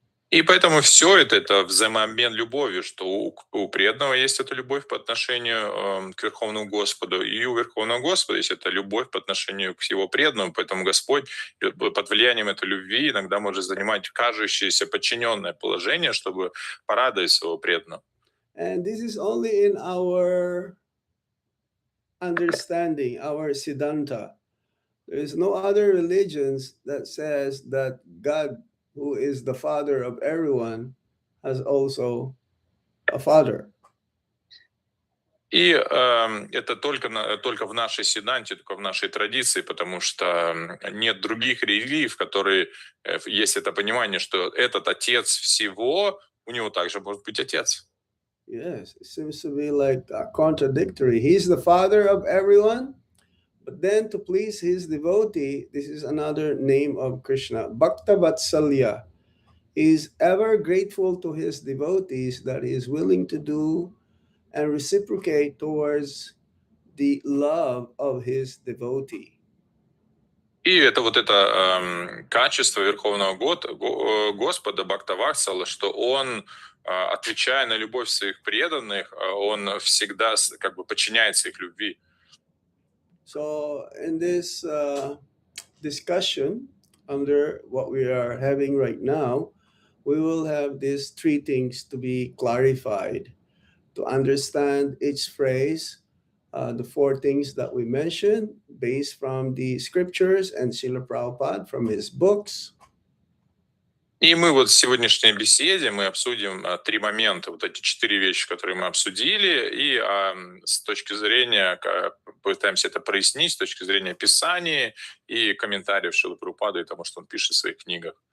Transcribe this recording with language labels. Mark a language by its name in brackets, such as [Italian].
[Russian] И поэтому все это взаимообмен любовью, что у преданного есть эта любовь по отношению к Верховному Господу, и у Верховного Господа есть эта любовь по отношению к его преданному. Поэтому Господь под влиянием этой любви иногда может занимать кажущееся подчиненное положение, чтобы порадовать своего преданного. [English] And this is only in our understanding, our Siddhanta. There is no other religions that says that God who is the father of everyone, has also a father. [Russian] И это только в нашей седанте, только в нашей традиции, потому что нет других религий, в которой есть это понимание, что этот отец всего, у него также может быть отец. [English] Yes, it seems to be like contradictory. He's the father of everyone, but then to please his devotee, this is another name of Krishna, Bhakta Vatsalya. He's ever grateful to his devotees that he is willing to do and reciprocate towards the love of his devotee. [Russian] И это вот это качество Верховного Господа Бхактаватсала, что он, отвечая на любовь своих преданных, он всегда как бы подчиняется их любви. [English] So in this discussion under what we are having right now, we will have these three things to be clarified to understand each phrase, the four things that we mentioned based from the scriptures and Srila Prabhupada from his books. [Russian] И мы вот в сегодняшней беседе мы обсудим три момента, вот эти четыре вещи, которые мы обсудили, и с точки зрения, пытаемся это прояснить, с точки зрения Писания и комментариев Шрилы Прабхупады и тому, что он пишет в своих книгах.